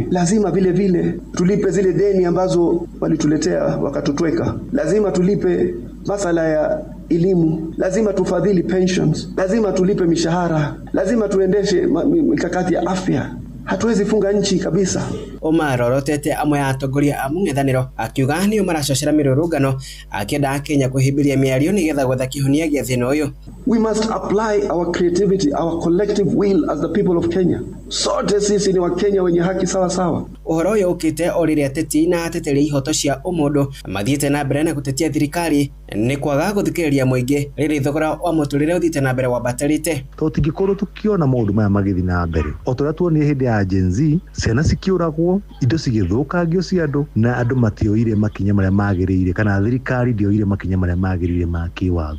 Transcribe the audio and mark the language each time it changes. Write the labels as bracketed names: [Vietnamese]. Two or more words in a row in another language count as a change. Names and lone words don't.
[Swahili] Lazima vile vile tulipe zile deni ambazo walituletea wakatutweka, lazima tulipe masala ya elimu, lazima tufadhili pensions, lazima tulipe mishahara, lazima tuendeshe mikakati ya afya. Hatuwezi funga nchi kabisa. [Kikuyu] Omar orotete amwe atongoria a mung'ethaniro akiuga ni maracocera mirurungano akienda Kenya kuhimbiria miario nigetha gwetha kihonia gia thina uyu. [English] We must apply our creativity, our collective will as the people of Kenya. [Swahili] Sote sisi ni wa Kenya wenye haki sawa sawa. [Kikuyu] Uhoro uyu ukite orire ateti na ateteri ihoto cia umundu mathiite na mbere na gutetia thirikari ni kwaga guthikiriria muingi riri thogora wa muturire uthite na mbere wabatarite. Tutingikorwo tukiona maundu maya magithi na mbere otoria tuonire hindi ya Gen Z, ciana cikiuragwo, indo cigithukangio cia andu na andu matioire makinya maria magiriire, kana thirikari ndioire makinya maria magiriire ma kiwatho.